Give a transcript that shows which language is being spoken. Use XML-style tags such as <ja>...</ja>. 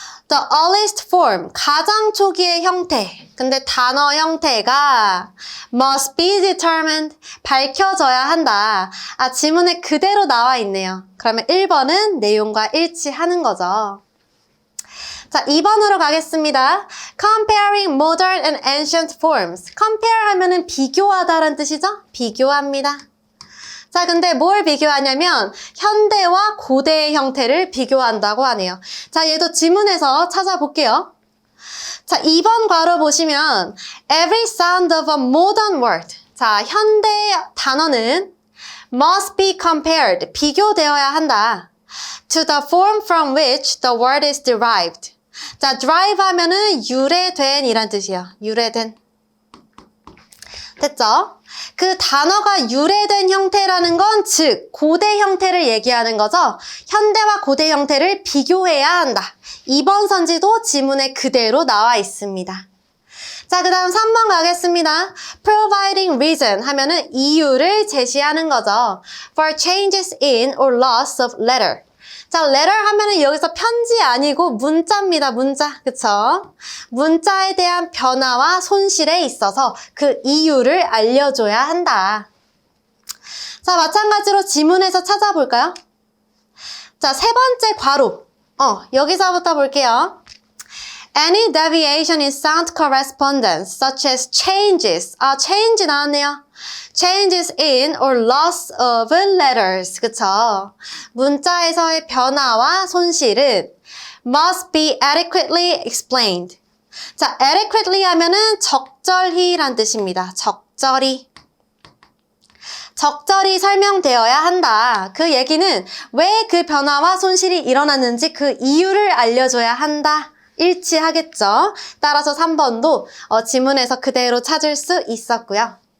<en>The earliest form,</en> <ko>가장 초기의 형태. 근데 단어 형태가</ko> <en>must be determined,</en> <ko>밝혀져야 한다. 아, 지문에 그대로 나와 있네요. 그러면 1번은 내용과 일치하는 거죠. 자, 2번으로 가겠습니다.</ko> <en>Comparing modern and ancient forms.</en> <ko>Compare 하면은 비교하다라는 뜻이죠? 비교합니다. 자, 근데 뭘 비교하냐면 현대와 고대의 형태를 비교한다고 하네요. 자, 얘도 지문에서 찾아볼게요. 자, 2번 괄호 보시면</ko> <en>Every sound of a modern word.</en> <ko>자, 현대 단어는</ko> <en>must be compared.</en> <ko>비교되어야 한다.</ko> <en>To the form from which the word is derived.</en> <ko>자, derive 하면은 유래된 이란 뜻이에요. 유래된. 됐죠? 그 단어가 유래된 형태라는 건 즉 고대 형태를 얘기하는 거죠. 현대와 고대 형태를 비교해야 한다. 2번 선지도 지문에 그대로 나와 있습니다. 자, 그 다음 3번 가겠습니다.</ko> <en>Providing reason</en> <ko>하면은 이유를 제시하는 거죠.</ko> <en>For changes in or loss of letter.</en> <ko>자, letter 하면은 여기서 편지 아니고 문자입니다. 문자. 그쵸? 문자에 대한 변화와 손실에 있어서 그 이유를 알려줘야 한다. 자, 마찬가지로 지문에서 찾아볼까요? 자, 세 번째 괄호. 여기서부터 볼게요.</ko> <en>Any deviation in sound correspondence, such as changes. change</en> <ko>나왔네요.</ko> <en>changes in or loss of letters.</en> <ko>그쵸? 문자에서의 변화와 손실은</ko> <en>must be adequately explained.</en> <ko>자, adequately 하면은 적절히 란 뜻입니다. 적절히. 적절히 설명되어야 한다. 그 얘기는 왜 그 변화와 손실이 일어났는지 그 이유를 알려줘야 한다. 일치하겠죠. 따라서 3번도 지문에서 그대로 찾을 수 있었고요.</ko>